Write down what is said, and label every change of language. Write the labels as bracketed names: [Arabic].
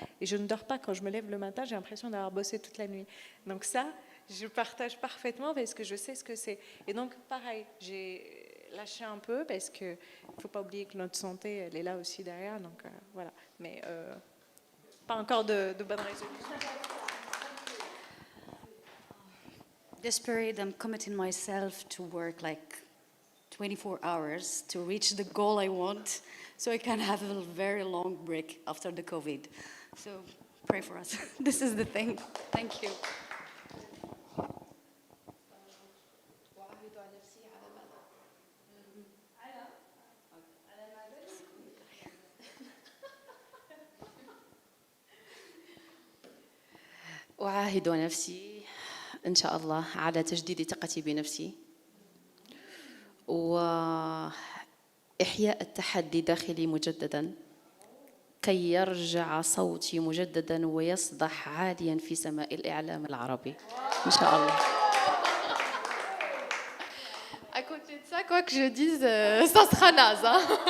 [French] Et je ne dors pas, quand je me lève le matin, j'ai l'impression d'avoir bossé toute la nuit. Donc ça, je partage parfaitement parce que je sais ce que c'est. Et donc pareil, j'ai lâché un peu parce qu'il ne faut pas oublier que notre santé, elle est là aussi derrière. Donc voilà, mais pas encore de bonnes résolutions. [English] This period, I'm committing myself to work like 24 hours to reach the goal I want, so I can have a very long break after the COVID. So pray for us. This is the thing. Thank you. [Arabic] أعاهد نفسي إن شاء الله على تجديد ثقتي بنفسي وإحياء التحدي داخلي مجدداً كي يرجع صوتي مجدداً ويصدح عالياً في سماء الإعلام العربي إن شاء الله. [French] À côté de ça, quoi que je dise, ça sera naze. Hein.